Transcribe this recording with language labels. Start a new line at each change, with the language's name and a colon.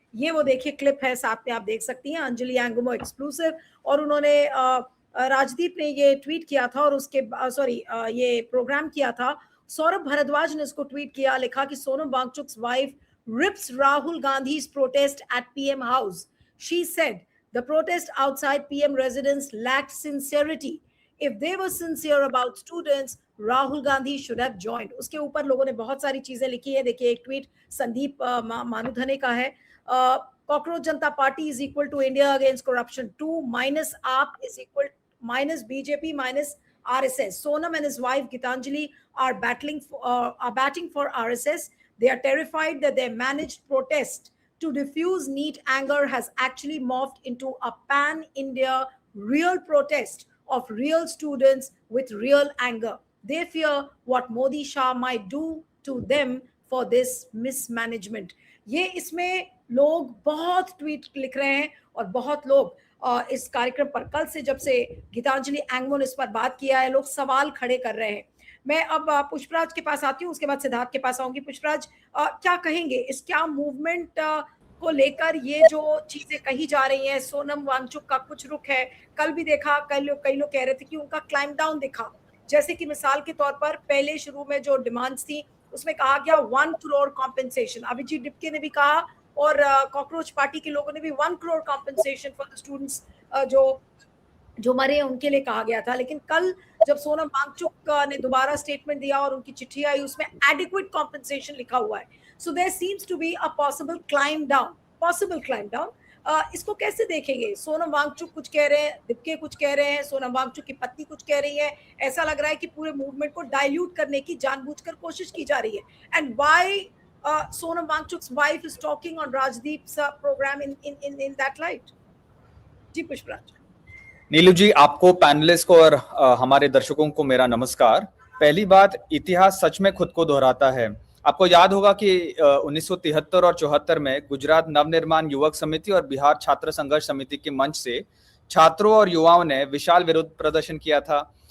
Hindi: ये वो देखिए क्लिप है, साथ में आप देख सकती हैं, अंजलि एंगमो एक्सक्लूसिव। और उन्होंने राजदीप ने ये ट्वीट किया था और उसके ये प्रोग्राम किया था। सौरभ भारद्वाज ने इसको ट्वीट किया, लिखा कि
English: Sonam Wangchuk's wife rips Rahul Gandhi's protest at PM House. She said, The protest outside PM residence lacked sincerity. If they were sincere about students, Rahul Gandhi should have joined.
Hindi: उसके ऊपर लोगों ने बहुत सारी चीजें लिखी है. देखिए एक ट्वीट संदीप मानुधने का है.
English: Cockroach Janata party is equal to India against corruption 2 minus AAP is equal minus BJP minus RSS. Sonam and his wife Gitanjali are batting for RSS. They are terrified that their managed protest to diffuse NEET anger has actually morphed into a pan-India real protest of real students with real anger. They fear what Modi Shah might do to them for this mismanagement.
Hindi: ये इसमें लोग बहुत tweet लिख रहे हैं और बहुत लोग इस कार्यक्रम पर कल से जब से गीतांजलि एंगमो ने इस पर बात किया है, लोग सवाल खड़े कर रहे हैं. मैं अब पुष्पराज के पास आती हूँ, उसके बाद सिद्धार्थ के पास आऊंगी. पुष्पराज, क्या कहेंगे इस क्या मूवमेंट को लेकर ये जो चीजें कही जा रही हैं? सोनम वांगचुक का कुछ रुख है. कल भी देखा, कई लोग कह रहे थे कि उनका क्लाइम डाउन दिखा. जैसे कि मिसाल के तौर पर पहले शुरू में जो डिमांड्स थी उसमें कहा गया 1 करोड़ कॉम्पेंसेशन. अभिजीत डिपके ने भी कहा और कॉकरोच पार्टी के लोगों ने भी 1 crore compensation
English: for the students
Hindi: जो मरे हैं उनके लिए कहा गया था. लेकिन कल जब सोनम वांगचुक ने दोबारा स्टेटमेंट दिया और उनकी चिट्ठी आई, उसमें एडिक्वेट कॉम्पेंसेशन लिखा हुआ है.
English: So there seems to be a possible climb down.
Hindi: इसको कैसे देखेंगे? सोनम वांगचुक कुछ कह रहे हैं, दिपके कुछ कह रहे हैं, सोनम वांगचुक की पत्नी कुछ कह रही है. ऐसा लग रहा है कि पूरे मूवमेंट को डाइल्यूट करने की जानबूझकर कोशिश की जा रही है.
English: And why Sonam Wangchuk's wife is talking on Rajdeep's program in that light.
Hindi: जी पुष्पराज. नीलू जी, आपको, पैनलिस्ट को और हमारे दर्शकों को मेरा नमस्कार. पहली बात, इतिहास सच में खुद को दोहराता है. आपको याद होगा कि 1973 और 74 में गुजरात नवनिर्माण युवक समिति और बिहार छात्र संघर्ष समिति के मंच से छात्रों और युवाओं ने विशाल विरोध प्रदर्शन किया था.